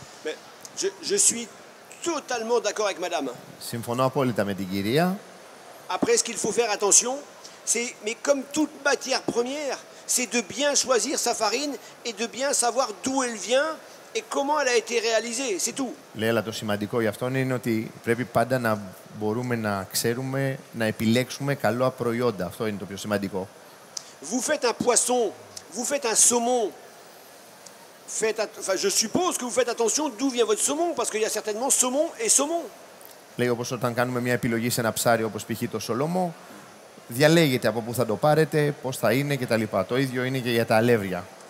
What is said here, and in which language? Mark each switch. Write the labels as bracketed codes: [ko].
[fr] Mais je suis totalement d'accord avec madame. [el] Συμφωνώ απόλυτα με την κυρία. [fr] Après, ce qu'il faut faire attention, c'est, mais comme toute matière première, c'est de bien choisir sa farine et de bien savoir d'où elle vient et comment elle a été réalisée, c'est tout. [el] Λέει, αλλά το σημαντικό γι' αυτό είναι ότι πρέπει πάντα να μπορούμε να ξέρουμε, να επιλέξουμε καλά προϊόντα. Αυτό είναι το πιο σημαντικό. [fr] Vous faites un poisson, vous faites un saumon. Enfin, je suppose que vous faites attention d'où vient votre saumon, parce qu'il y a certainement saumon et saumon. [el] Λέει, όπως όταν κάνουμε μια επιλογή σε ένα ψάρι όπως π.χ. το σολόμο, διαλέγετε από πού θα το πάρετε, πώς θα είναι κτλ. Το ίδιο είναι και για τα αλεύρια.